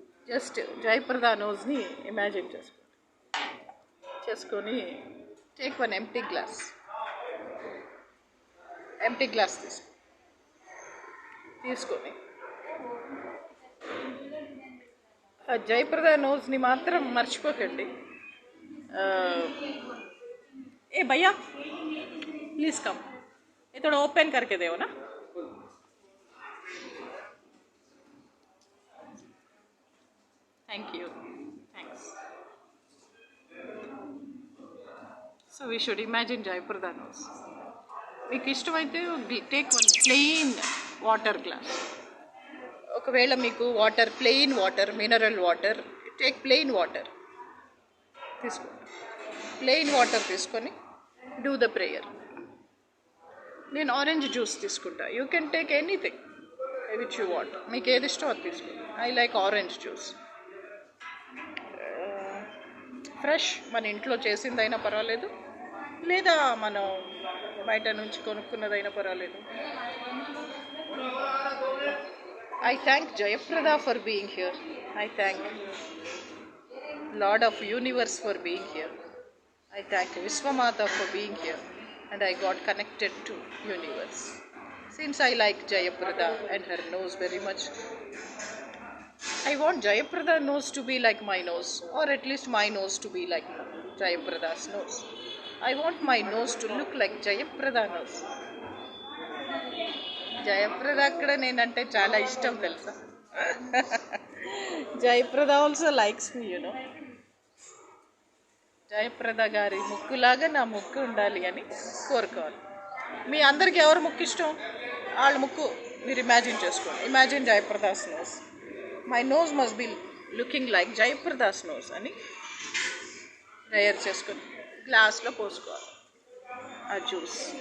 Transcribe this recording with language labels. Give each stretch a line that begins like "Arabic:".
Telugu: Just Jayaprada నోస్ని imagine చేసుకొని take one empty glass తీసుకొని జయప్రద నోస్ని మాత్రం మర్చిపోకండి.
Hindi: ए भैया प्लीज़ कम, ये थोड़ा ओपन करके दो ना.
English: Thank you. Thanks. So we should imagine Jayapurada nose.
Telugu: మీకు ఇష్టమైతే
English: Take one plain water glass.
Telugu: ఒకవేళ మీకు water, plain water, mineral water,
English: take plain water
Telugu: తీసుకోండి. ప్లెయిన్ వాటర్ తీసుకొని
English: Do the prayer.
Telugu: నేను ఆరెంజ్ జ్యూస్ తీసుకుంటా.
English: You can take anything which you want.
Telugu: మీకు ఏది ఇష్టం అది తీసుకోండి.
English: I like orange juice.
Telugu: Fresh మన ఇంట్లో చేసిందైనా పర్వాలేదు, లేదా మనం బయట నుంచి కొనుక్కున్నదైనా పర్వాలేదు.
English: I thank Jayaprada for being here. I thank Lord of Universe for being here. I thank Viswamata for being here and I got connected to universe. Since I like Jayaprada and her nose very much, I want Jayaprada nose to be like my nose, or at least my nose to be like Jayaprada's nose. I want my nose to look like Jayaprada nose.
Telugu: Jayaprada akkada nenante chaala ishtam telusa.
English: Jayaprada also likes me, you know.
Telugu: Jayaprada గారి ముక్కులాగా నా ముక్కు ఉండాలి అని కోరుకోవాలి. మీ అందరికి ఎవరు ముక్కు ఇష్టం వాళ్ళ ముక్కు మీరు ఇమాజిన్ చేసుకోండి.
English: Imagine Jayaprada's nose. My nose must be looking like Jayaprada's nose
Telugu: అని ప్రేయర్ చేసుకొని గ్లాస్లో పోసుకోవాలి ఆ జ్యూస్.